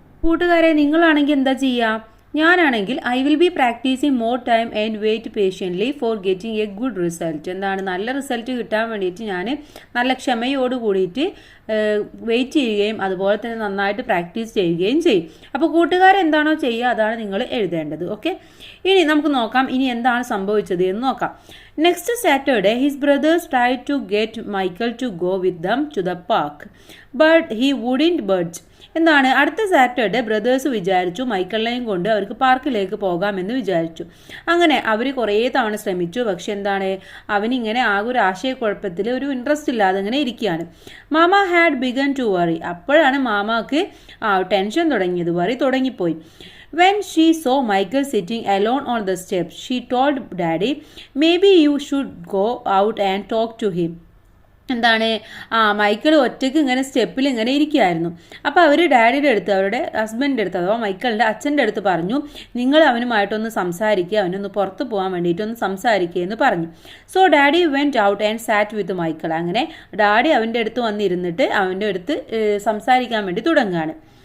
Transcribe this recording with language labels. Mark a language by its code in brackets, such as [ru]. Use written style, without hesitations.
[ml] കൂട്ടുകാരെ, നിങ്ങളാണെങ്കിൽ എന്താ ചെയ്യുക? ഞാനാണെങ്കിൽ [en] I will be practising more time and wait patiently for getting a good result. [ml] എന്താണ്, നല്ല റിസൾട്ട് കിട്ടാൻ വേണ്ടിയിട്ട് ഞാൻ നല്ല ക്ഷമയോട് കൂടിയിട്ട് വെയിറ്റ് ചെയ്യുകയും അതുപോലെ തന്നെ നന്നായിട്ട് പ്രാക്ടീസ് ചെയ്യുകയും ചെയ്യും. അപ്പോൾ കൂട്ടുകാരെന്താണോ ചെയ്യുക അതാണ് നിങ്ങൾ എഴുതേണ്ടത്. ഓക്കെ, ഇനി നമുക്ക് നോക്കാം ഇനി എന്താണ് സംഭവിച്ചത് എന്ന് നോക്കാം. [en] Next Saturday, his brothers tried to get Michael to go with them to the park, but he wouldn't budge. [ml] എന്താണ് അടുത്ത സാറ്റർഡേ ബ്രദേഴ്സ് വിചാരിച്ചു മൈക്കിളിനെയും കൊണ്ട് അവർക്ക് പാർക്കിലേക്ക് പോകാമെന്ന് വിചാരിച്ചു. അങ്ങനെ അവർ കുറേ തവണ ശ്രമിച്ചു. പക്ഷെ എന്താണ് അവനിങ്ങനെ ആകെ ഒരു ആശയക്കുഴപ്പത്തിൽ ഒരു ഇൻട്രസ്റ്റ് ഇല്ലാതെ ഇങ്ങനെ ഇരിക്കുകയാണ്. [en] Mama had begun to worry. [ml] അപ്പോഴാണ് മാമാക്ക് ടെൻഷൻ തുടങ്ങിയത്, worry തുടങ്ങിപ്പോയി. [en] When she saw Michael sitting alone on the steps, she told Daddy, maybe you should go out and talk to him. [ml] എന്താണ് മൈക്കിൾ ഒറ്റയ്ക്ക് ഇങ്ങനെ സ്റ്റെപ്പിൽ ഇങ്ങനെ ഇരിക്കുകയായിരുന്നു. അപ്പോൾ അവർ ഡാഡിയുടെ അടുത്ത്, അവരുടെ ഹസ്ബൻഡിൻ്റെ അടുത്ത് അഥവാ മൈക്കിളിൻ്റെ അച്ഛൻ്റെ അടുത്ത് പറഞ്ഞു, നിങ്ങൾ അവനുമായിട്ടൊന്ന് സംസാരിക്കുക, അവനൊന്ന് പുറത്ത് പോകാൻ വേണ്ടിയിട്ടൊന്ന് സംസാരിക്കുക എന്ന് പറഞ്ഞു. [en] So daddy went out and sat with Michael. [ml] അങ്ങനെ ഡാഡി അവൻ്റെ അടുത്ത് വന്നിരുന്നിട്ട് അവൻ്റെ അടുത്ത് സംസാരിക്കാൻ വേണ്ടി തുടങ്ങുകയാണ്.